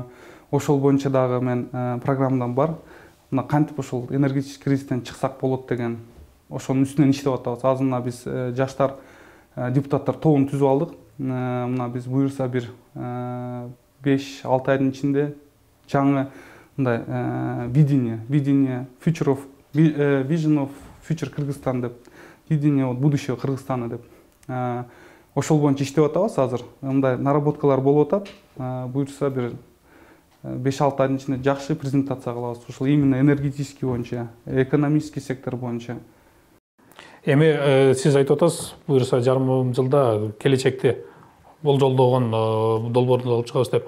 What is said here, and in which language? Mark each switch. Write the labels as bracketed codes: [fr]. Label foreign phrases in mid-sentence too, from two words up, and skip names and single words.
[ky] Ошол боюнча дагы мен программам бар. Мына кантип ошол [ru] энергетический кризистен [ky] чыксак болот деген ошонун үстүнөн иштеп атабыз. Азыр мына биз жаштар депутаттар тобун түзүп алдык. Мына биз буюрса бир 5-6 айдын ичинде жаңы мындай [en] vision of future [ky] Кыргызстан деп, [ru] видение будущего Кыргызстана [ky] деп. Ошол боюнча иштеп атабыз азыр. Мындай наработкалар болуп атат. Буюрса бир 5-6 айдын ичинде жакшы презентация кылабыз. Ошол [ru] именно энергетический [ky] боюнча, [ru] экономический сектор [ky] боюнча. Эми сиз айтып атасыз, буюрса жарым жылда келечекте болжолдогон долбоорду алып чыгабыз деп.